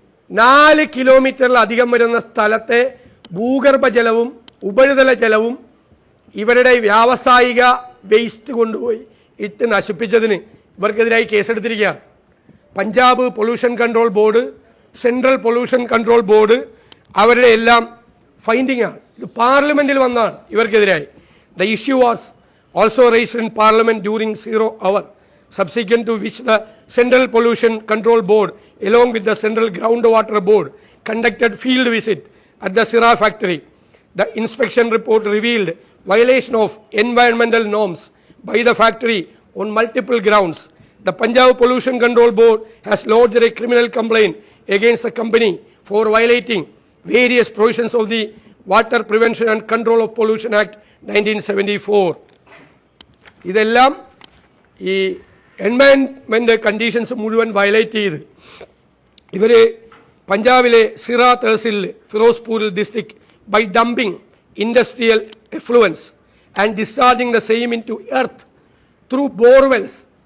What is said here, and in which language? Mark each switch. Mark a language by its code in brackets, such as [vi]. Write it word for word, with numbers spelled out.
[ml] നാല് കിലോമീറ്ററിലധികം വരുന്ന സ്ഥലത്തെ ഭൂഗർഭ ജലവും ഉപരിതല ജലവും ഇവരുടെ വ്യാവസായിക വേസ്റ്റ് കൊണ്ടുപോയി ഇട്ട് നശിപ്പിച്ചതിന് ഇവർക്കെതിരായി കേസെടുത്തിരിക്കുകയാണ്. Punjab pollution control board, central pollution control board അവരുടെ എല്ലാം ഫൈൻഡിങ്ങാണ്. ഇത് പാർലമെൻറ്റിൽ വന്നാണ് ഇവർക്കെതിരായി. [en] The issue was also raised in parliament during zero hour subsequent to which the central pollution control board along with the central groundwater board conducted field visit at the Sira factory. The inspection report revealed violation of environmental norms by the factory on multiple grounds. The Punjab pollution control board has lodged a criminal complaint against the company for violating various provisions of the Water Prevention and Control of Pollution Act nineteen seventy-four. [ml] ഇതെല്ലാം ഈ environment conditions മുഴുവൻ violate ചെയ്ത് ഇവർ പഞ്ചാബിലെ സിറ തഹസിലിൽ ഫിറോസ്പൂരിൽ [en] District by dumping industrial effluents and discharging the same into earth through borewells.